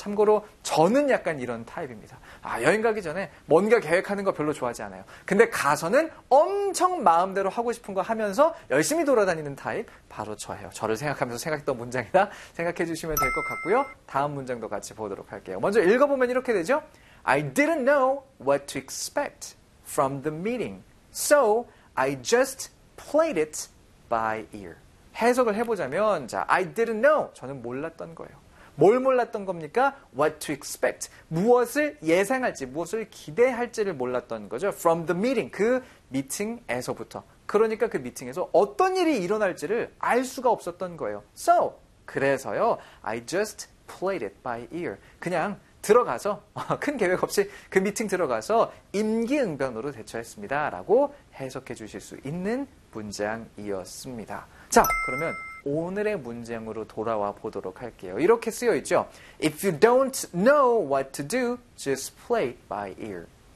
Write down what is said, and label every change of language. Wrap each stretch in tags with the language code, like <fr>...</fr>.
<ko>참고로 저는 약간 이런 타입입니다. 아, 여행 가기 전에 뭔가 계획하는 거 별로 좋아하지 않아요. 근데 가서는 엄청 마음대로 하고 싶은 거 하면서 열심히 돌아다니는 타입, 바로 저예요. 저를 생각하면서 생각했던 문장이다 생각해 주시면 될 것 같고요. 다음 문장도 같이 보도록 할게요. 먼저 읽어보면 이렇게 되죠.</ko> <en>I didn't know what to expect from the meeting, so I just played it by ear.</en> <ko>해석을 해보자면, 자,</ko> <en>I didn't know,</en> <ko>저는 몰랐던 거예요. 뭘 몰랐던 겁니까?</ko> <en>What to expect,</en> <ko>무엇을 예상할지, 무엇을 기대할지를 몰랐던 거죠.</ko> <en>From the meeting,</en> <ko>그 미팅에서부터. 그러니까 그 미팅에서 어떤 일이 일어날지를 알 수가 없었던 거예요.</ko> <en>So,</en> <ko>그래서요,</ko> <en>I just played it by ear.</en> <ko>그냥 들어가서, 큰 계획 없이 그 미팅 들어가서 임기응변으로 대처했습니다 라고 해석해 주실 수 있는 문장이었습니다. 자, 그러면 오늘의 문장으로 돌아와 보도록 할게요. 이렇게 쓰여 있죠.</ko> <en>If you don't know what to do, just play it by ear.</en>